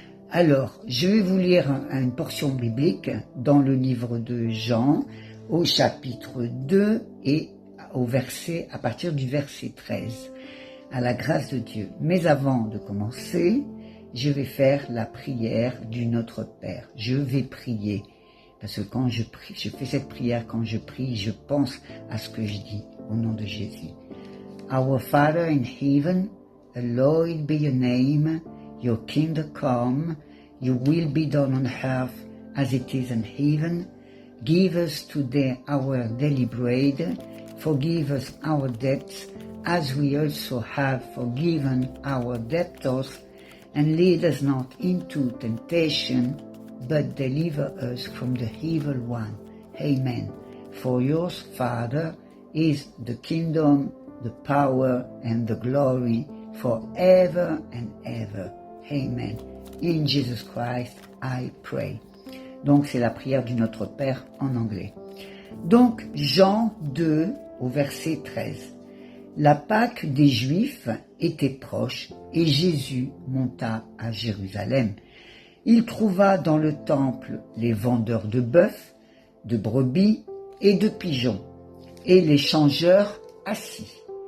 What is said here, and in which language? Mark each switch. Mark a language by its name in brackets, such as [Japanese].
[French] Alors, je vais vous lire une portion biblique dans le livre de Jean, au chapitre 2 et à partir du verset 13, à la grâce de Dieu. Mais avant de commencer, je vais faire la prière du Notre Père. Je vais prier. Parce que quand je prie, je fais cette prière, quand je prie, je pense à ce que je dis, au nom de Jésus. [English] Our Father in heaven, hallowed be your name, your kingdom come, your will be done on earth as it is in heaven. Give us today our daily bread, forgive us our debts, as we also have forgiven our debtors, and lead us not into temptation, but deliver us from the evil one. Amen. For yours, Father, is the kingdom, the power, and the glory forever and ever. Amen. In Jesus Christ, I pray. [French] Donc, c'est la prière du Notre Père en anglais. Donc, Jean 2, au verset 13. La Pâque des Juifs était proche et Jésus monta à Jérusalem. Il trouva dans le temple les vendeurs de bœufs, de brebis et de pigeons, et les changeurs assis.